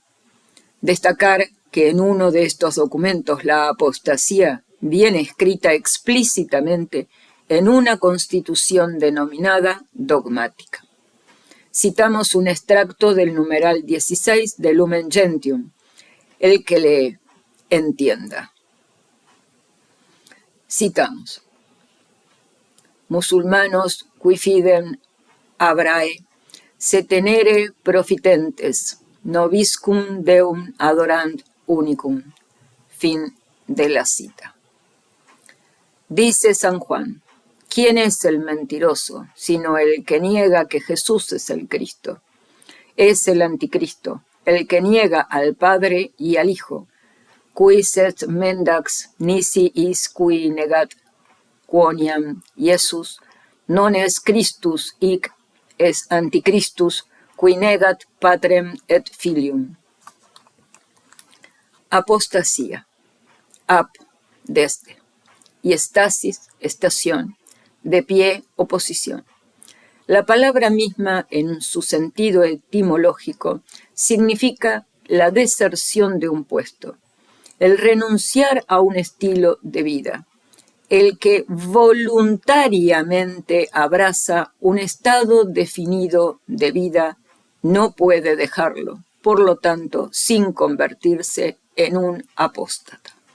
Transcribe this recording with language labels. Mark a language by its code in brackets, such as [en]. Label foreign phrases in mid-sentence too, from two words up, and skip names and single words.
[es] Destacar que en uno de estos documentos la apostasía viene escrita explícitamente en una constitución denominada dogmática. Citamos un extracto del numeral 16 de Lumen Gentium, el que le entienda. Citamos: [la] musulmanos qui fidem abrae se tenere profitentes, nobiscum Deum adorant unicum. [es] Fin de la cita. Dice San Juan: ¿quién es el mentiroso, sino el que niega que Jesús es el Cristo? Es el anticristo, el que niega al Padre y al Hijo. [la] Quis et mendax nisi is qui negat quoniam Iesus non es Christus hic es antichristus qui negat patrem et filium. [es] Apostasía. Ap, desde. Y estasis, estación. De pie, oposición. La palabra misma, en su sentido etimológico, significa la deserción de un puesto, el renunciar a un estilo de vida, el que voluntariamente abraza un estado definido de vida no puede dejarlo, por lo tanto, sin convertirse en un apóstata.